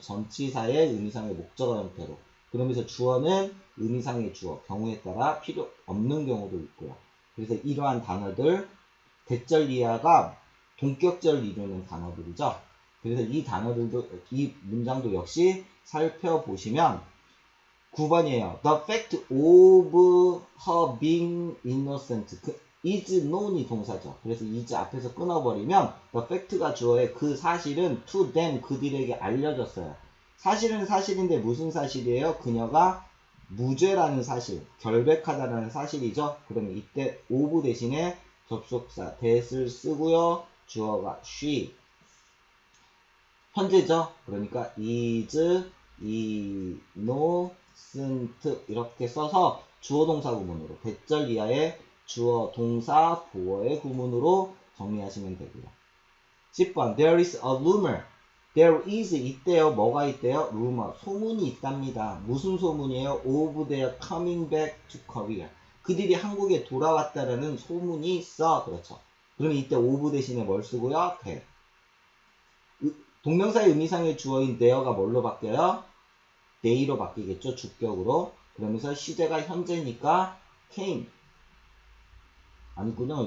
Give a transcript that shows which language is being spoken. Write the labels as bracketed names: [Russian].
[Korean] 전치사의 의미상의 목적어 형태로. 그러면서 주어는 의미상의 주어, 경우에 따라 필요 없는 경우도 있고요. 그래서 이러한 단어들, 대절 이하가 동격절 이루는 단어들이죠. 그래서 이 단어들도, 이 문장도 역시 살펴보시면 9번이에요. [English] The fact of her being innocent. is known [Korean] 이 동사죠. 그래서 is 앞에서 끊어버리면 [English] the fact [Korean] 가 주어에 그 사실은 [English] to them [Korean] 그들에게 알려졌어요. 사실은 사실인데 무슨 사실이에요? 그녀가 무죄라는 사실, 결백하다라는 사실이죠. 그러면 이때 of 대신에 접속사 that을 쓰고요. 주어가 she. 현재죠. 그러니까 [English] is innocent [Korean] 이렇게 써서 주어 동사 구문으로 대절 이하의 주어 동사 보어의 구문으로 정리하시면 되고요. [English] 10번 There is a rumor. There is [Korean] 있대요. 뭐가 있대요? rumor. 소문이 있답니다. 무슨 소문이에요? [English] Of their coming back to Korea. [Korean] 그들이 한국에 돌아왔다라는 소문이 있어. 그렇죠. 그러면 이때 of 대신에 뭘 쓰고요? [English] that. [Korean] 동명사의 의미상의 주어인 there가 뭘로 바뀌어요? they로 바뀌겠죠. 주격으로. 그러면서 시제가 현재니까 came. 아니군요.